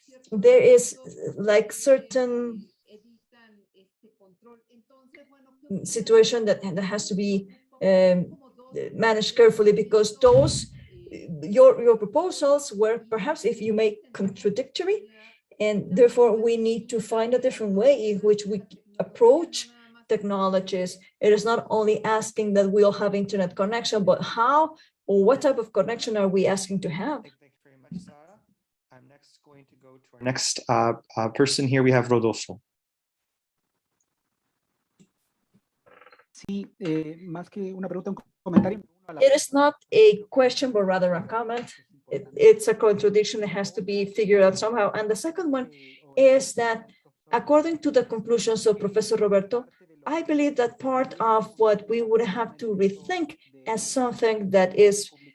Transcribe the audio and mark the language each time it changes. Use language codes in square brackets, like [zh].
[en] There is like certain situation that has to be managed carefully, because those, your proposals were perhaps, if you may, contradictory, and therefore we need to find a different way in which we approach technologies. It is not only asking that we all have internet connection, but how or what type of connection are we asking to have? Thank you very much, Sarah. I'm next going going to go to our next person here. We have Rodolfo. [es] Sí, más que una pregunta, un comentario. [en] It is not a question, but rather a comment. It's a contradiction that has to be figured out somehow. And the second one is that, according to the conclusions of Professor Roberto, I believe that part of what we would have to rethink as something that is